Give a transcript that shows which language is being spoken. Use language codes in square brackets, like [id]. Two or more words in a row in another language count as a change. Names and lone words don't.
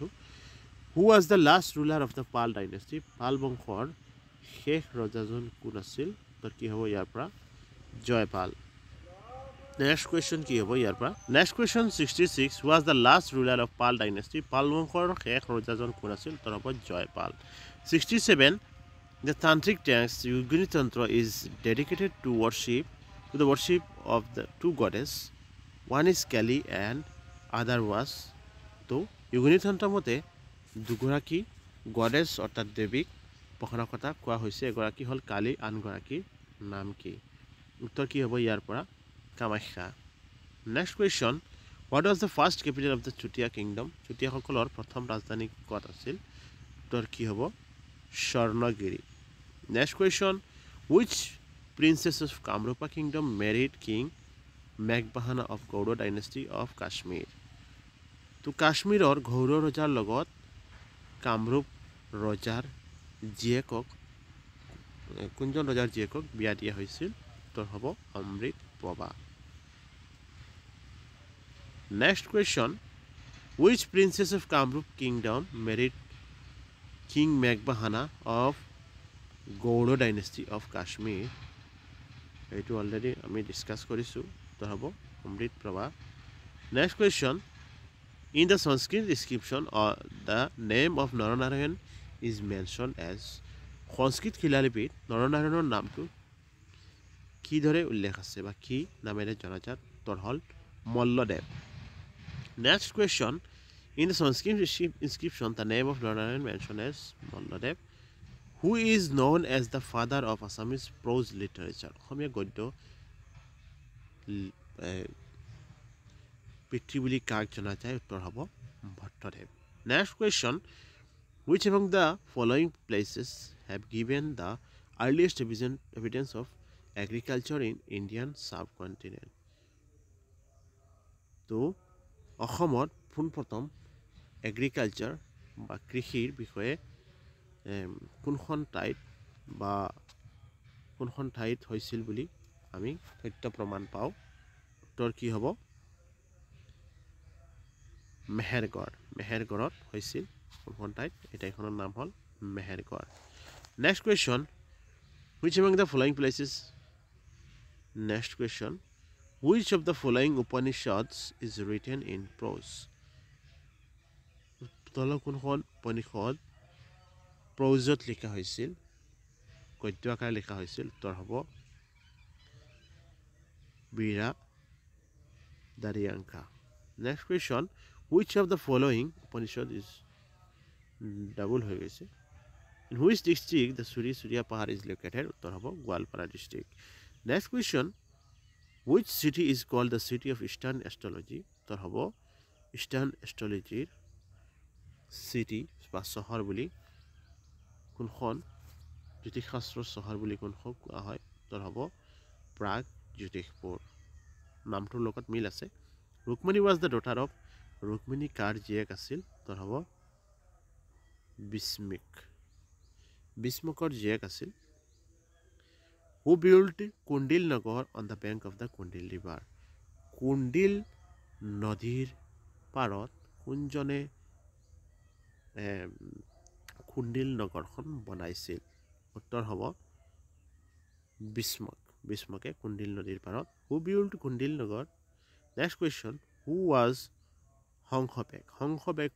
[en] who was the last ruler of the Pal dynasty [as] পাল বংশৰ শেষ ৰজাজন কোন আছিল তাৰ কি হ'ব ইয়াৰ পৰা জয়পাল [en] next question [as] কি হ'ব ইয়াৰ পৰা [en] next question [as] 66 [en] was the last ruler of Pal dynasty [as] পাল বংশৰ শেষ ৰজাজন কোন আছিল তাৰ হ'ব জয়পাল 67 [en] The tantric text Yogini Tantra is dedicated to the worship of the two goddesses. One is Kali and other was to Yogini Tantra [as] মতে দুগৰাকী গডেছ অৰ্থাৎ দেৱীক উপাসনা কৰা কোৱা হৈছে এগৰাকী হ'ল কালী আনগৰাকীৰ নাম কি উত্তৰ কি হ'ব ইয়াৰ পৰা কামাখ্যা [en] next question what was the first capital of the Chutia kingdom [as] চুতীয়াসকলৰ প্ৰথম ৰাজধানী ক'ত আছিল উত্তৰ কি হ'ব স্বৰ্ণগিৰি [en] next question which princess of Kamrupa kingdom married king Meghbahana of Gauda dynasty of Kashmir [as] তো কাশ্মীৰৰ গৌৰ ৰজাৰ লগত কামৰূপ ৰজাৰ জীয়েকক কোনজন ৰজাৰ জীয়েকক বিয়া দিয়া হৈছিল উত্তৰ হ'ব অমৃত প্ৰভা [en] next question which princess of Kamrup kingdom married king Meghbahana of Gauda dynasty of Kashmir [as] এইটো অলৰেডি আমি ডিছকাছ কৰিছোঁ তো হ'ব অমৃত প্ৰভা [en] next question in the Sanskrit description the name of Naranarayan is mention as [as] সংস্কৃত শিলালিপিত নৰনাৰায়ণৰ নামটো কিদৰে উল্লেখ আছে বা কি নামেৰে জনাজাত উত্তৰ হ'ল মল্লদেৱ [en] next question in the Sanskrit inscription the name of Naranarayan mention as Malladev Who is known as the father of Assamese prose literature? [as] অসমীয়া গদ্য পিতৃ বুলি কাক জনা যায় উত্তৰ হ'ব ভট্টদেৱ [en] next question which among the following places have given the earliest evidence of agriculture in Indian subcontinent [as] তো অসমত পোনপ্ৰথম এগ্ৰিকালচাৰ বা কৃষিৰ বিষয়ে কোনখন ঠাইত হৈছিল বুলি আমি তথ্য প্ৰমাণ পাওঁ উত্তৰ কি হ'ব মেহেৰগড়ত হৈছিল কোনখন ঠাইত এই ঠাইখনৰ নাম হ'ল মেহেৰগড় [en] next question which among the following places next question which of the following Upanishads is written in prose [as] তলৰ কোনখন উপনিষদ প্ৰজত লিখা হৈছিল গদ্য আকাৰে লিখা হৈছিল উত্তৰ হ'ব [en] বীৰা দাৰিয়াংকা next question which of the following Upanishad is [as] ডাবল হৈ গৈছে [en] in which district the Surya Pahar is located [as] উত্তৰ হ'ব গোৱালপাৰা [en] district next question which city is called the city of Eastern astrology [as] উত্তৰ হ'ব [en] Eastern astrology city [as] বা চহৰ বুলি কোনখন জ্যোতিষশাস্ত্ৰৰ চহৰ বুলি কোনখন কোৱা হয় উত্তৰ হ'ব প্ৰাগ জ্যোতিষপুৰ নামটোৰ লগত মিল আছে [en] ৰুক্মিণী was the daughter of [as] ৰুক্মিণী কাৰ জীয়েক আছিল উত্তৰ হ'ব বিষ্মকৰ জীয়েক আছিল [en] who built কুণ্ডিল নগৰ on the bank of the কুণ্ডিল river [as] কুণ্ডিল নদীৰ পাৰত কোনজনে কুণ্ডিল নগৰখন বনাইছিল উত্তৰ হ'ব বিষ্মকে কুণ্ডিল নদীৰ পাৰত [en] who built কুণ্ডিল নগৰ next question who was হংসবেগ